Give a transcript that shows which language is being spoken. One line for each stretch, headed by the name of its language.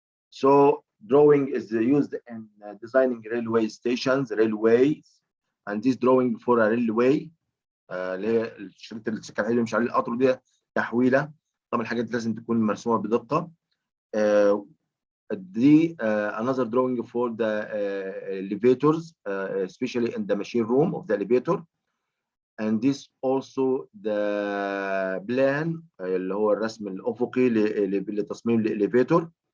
English: So drawing is used in designing railway stations, railways, and this drawing for a railway
Arabic: اللي هي الشريط السكن اللي مش عليه القطر دي تحويله. طبعا الحاجات لازم تكون مرسومه بدقه. دي
English: another drawing for the elevators, especially in the machine room of the elevator. and this also the plan
Arabic: اللي هو الرسم الافقي لتصميم الاليفيتور.